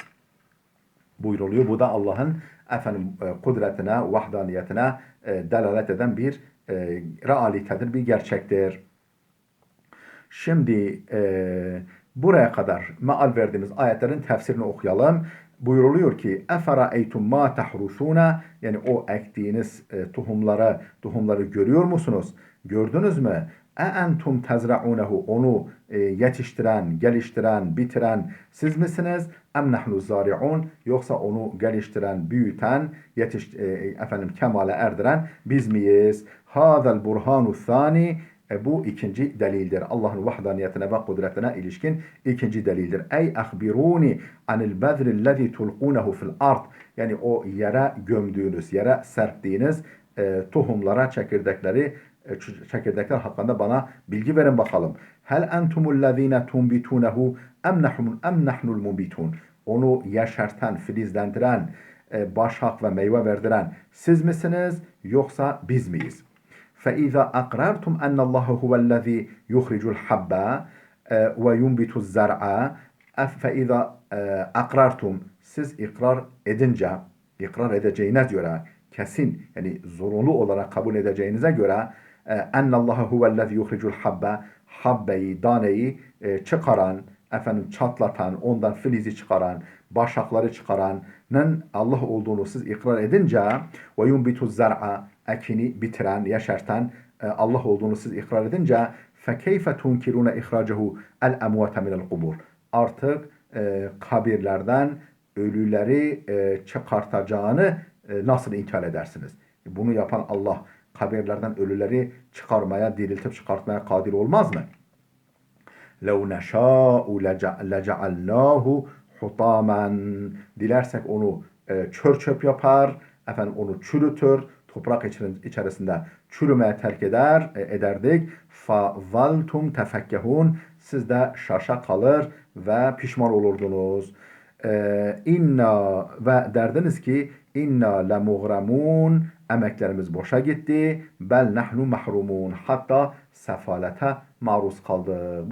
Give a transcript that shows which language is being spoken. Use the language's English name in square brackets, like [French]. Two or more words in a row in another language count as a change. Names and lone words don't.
[Turkish] Buyruluyor. Bu da Allah'ın efendim kudretine, vahdaniyetine delalet eden bir realitedir, bir gerçektir. Şimdi buraya kadar meal verdiğimiz ayetlerin tefsirini okuyalım. Buyuruluyor ki [Arabic] اَفَرَأَيْتُمْ مَا تَحْرُثُونَ [Turkish] Yani o ektiğiniz tohumları görüyor musunuz? Gördünüz mü? [Arabic] اَاَنْتُمْ تَزْرَعُونَهُ [Turkish] Onu yetiştiren, geliştiren, bitiren siz misiniz? [Arabic] اَمْ نَحْنُ الزَّارِعُونَ [Turkish] Yoksa onu geliştiren, büyüten, efendim kemale erdiren biz miyiz? [Arabic] هَذَا الْبُرْهَانُ الثَّانِ [Turkish] Bu ikinci delildir. Allah'ın vahdaniyetine ve kudretine ilişkin ikinci delildir. [Arabic] أي أخبروني عن البذر الذي تلقونه في الأرض. [Turkish] Yani o yere gömdüğünüz, yere serptiğiniz tohumlara, çekirdekler hakkında bana bilgi verin bakalım. [Arabic] هل أنتم الذين تنبتونه أم نحن المنبتون. [Turkish] Onu yeşerten, filizlendiren, başak ve meyve verdiren siz misiniz, yoksa biz miyiz? [Arabic] فإذا أقررتم أن الله هو الذي يخرج الحب وينبت الزرع فإذا أقررتم [Turkish] siz ikrar edince, ikrar edeceğine göre, kesin yani zorunlu olarak kabul edeceğinize göre [Arabic] أن الله هو الذي يخرج الحب, [Turkish] habbeyi, daneyi çıkaran, efendim çatlatan, ondan filizi çıkaran, başakları çıkaranın Allah olduğunu siz ikrar edince ve [Arabic] ينبت الزرع, [Turkish] ekini bitiren, yeşerten Allah olduğunu siz ikrar edince [Arabic] فكيف تنكرون إخراجه الأموات من القبور. [Turkish] Artık kabirlerden ölüleri çıkartacağını nasıl inkar edersiniz? Bunu yapan Allah kabirlerden ölüleri çıkarmaya, diriltip çıkartmaya kadir olmaz mı? [Arabic] لَوْ نَشَاءُ لَجَعَلْنَاهُ hutamen. [Turkish] Dilersek onu çör çöp yapar, efendim onu çürütür, toprak içerisinde çürümeye terk ederdik. [Arabic] فَظَلْتُمْ تَفَكَّهُونَ. [Turkish] Siz de şaşa kalır ve pişman olurdunuz. İnna ve derdiniz ki [Arabic] إنا لمغرمون, [Turkish] emeklerimiz boşa gitti. [Arabic] بل نحن محرومون, [Turkish] hatta sefalete maruz kaldı.